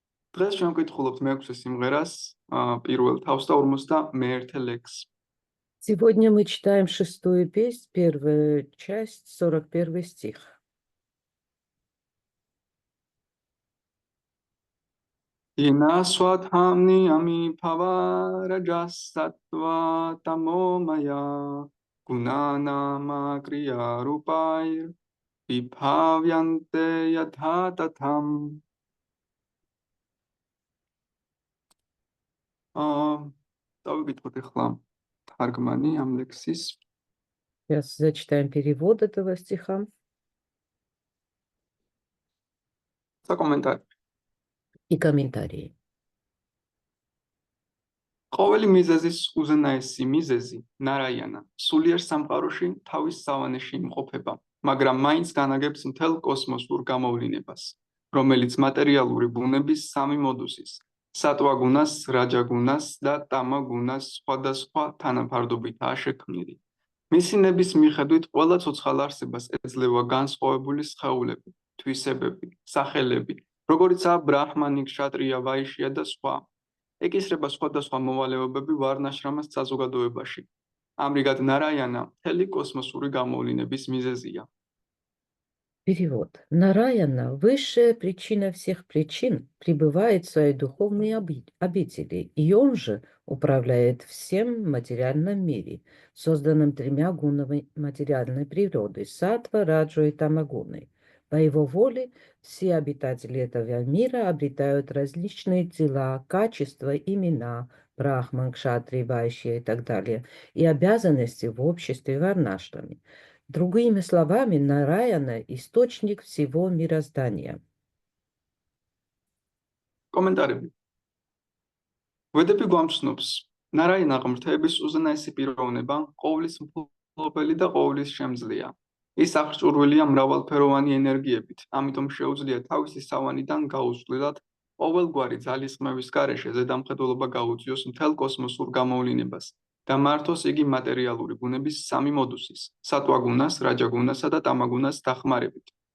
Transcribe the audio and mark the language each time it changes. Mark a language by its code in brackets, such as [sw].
[ka] დღეს ჩვენ ვკითხულობთ მეექვსე სიმღერას, პირველ თავს და 51 ლექსს. [ru] Сегодня мы читаем шестую песнь, первая часть, 41 стих. [sa] Ина сватхамни ами пава раджасатва тамомая гунанама крия рупайр вибхавянте ядха татхам. [ka] Დავიკითხოთ ახლა თარგმანი ამ ლექსის. [ru] Сейчас зачитаем перевод этого стиха [ka] საკომენტარო. [ru] и комментарии. [ka] ყოველი მიზეზის უზენაესი მიზეზი ნარაიანა სულიერ სამყაროში თავის სავანეში იმყოფება, მაგრამ მაინც განაგებს მთელ კოსმოსურ გამოვლინებას, რომელიც მატერიალური ბუნების სამი მოდუსის სატვა გუნას, რაჯა გუნას და ტამა გუნას სხვადასხვა თანაფარდობითაა შექმნილი. მისი ნების მიხედვით ყველა ცოცხალ არსებას ეძლევა განსხვავებული სხეულები, თვისებები, სახელები, როგორიცაა ბრაჰმანი, ქშატრია, ვაიშია და სხვა. ეკისრება სხვადასხვა მოვალეობები ვარნაშრამას საზოგადოებაში. ამრიგად ნარაიანა მთელი კოსმოსური გამოვლინების მიზეზია. [ru] Перевод. Нараяна, высшая причина всех причин, пребывает в своей духовной обители, и он же управляет всем в материальном мире, созданным тремя гунами материальной природы – саттва, раджу и тамагуной. По его воле все обитатели этого мира обретают различные тела, качества, имена, брахман, кшатри, вайшья и так далее, и обязанности в обществе варнашрами. Другими словами, Нараяна – источник всего мироздания. [ka] კომენტარები. ვედები გვამცნობს, ნარაიანა ღმრთების უზენაესი პიროვნება, ყოვლის მფლობელი და ყოვლის შემძლეა. ის აღჭურვილია მრავალფეროვანი ენერგიებით, ამიტომ შეუძლია თავისი სავანიდან გაუცვლელად ყოველგვარი ძალისხმევის გარეშე ზედამხედველობა გაუწიოს მთელ კოსმოსურ გამოვლინებას და მართოს იგი მატერიალური ბუნების სამი მოდუსის სატვა გუნას, რაჯა გუნასა და ტამა გუნას დახმარებით.